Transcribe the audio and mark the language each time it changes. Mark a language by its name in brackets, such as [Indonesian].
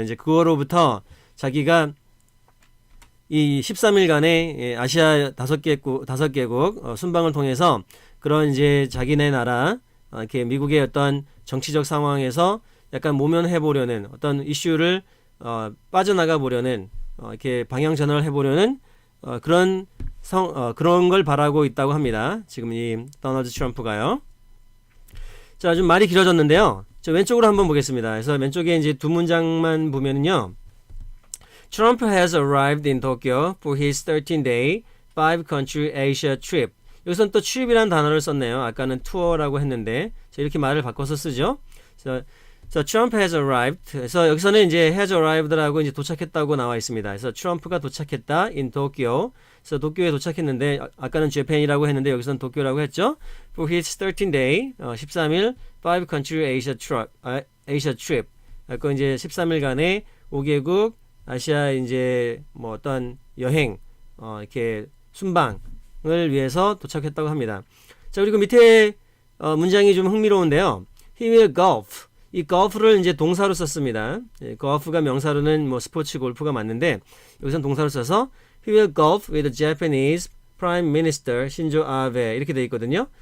[Korean] 이제 그거로부터 자기가 이 13일간의 아시아 5개국 순방을 통해서 그런 이제 자기네 나라 이렇게 미국의 어떤 정치적 상황에서 약간 모면해 보려는 어떤 이슈를 빠져나가 보려는 이렇게 방향 전환을 해 보려는 그런 걸 바라고 있다고 합니다. 지금 이 도널드 트럼프가요. 자, 좀 말이 길어졌는데요. 저 왼쪽으로 한번 보겠습니다. 그래서 왼쪽에 이제 두 문장만 보면은요. [English] Trump has arrived in Tokyo for his 13-day 5-country Asia trip. [Korean] 여기서는 또 trip이라는 단어를 썼네요. 아까는 투어라고 했는데 이렇게 말을 바꿔서 쓰죠. [English] 그래서 Trump has arrived. [Korean] 그래서 여기서는 이제 [English] has arrived [Korean] 라고 이제 도착했다고 나와 있습니다. 그래서 트럼프가 도착했다 [English] in Tokyo. [Korean] 그래서 도쿄에 도착했는데 아까는 Japan이라고 했는데 여기서는 도쿄라고 했죠. [English] For his 13-day [Korean] 13일 [English] 5-country Asia trip. [Korean] 아까 이제 13일간의 5개국 아시아 이제 뭐 어떤 여행 이렇게 순방을 위해서 도착했다고 합니다. 자, 그리고 밑에 문장이 좀 흥미로운데요. [English] He will golf. [Korean] 이 golf를 이제 동사로 썼습니다. golf가 명사로는 뭐 스포츠 골프가 맞는데 여기서는 동사로 써서 [English] He will golf with the Japanese Prime Minister Shinzo Abe [Korean] 이렇게 돼 있거든요.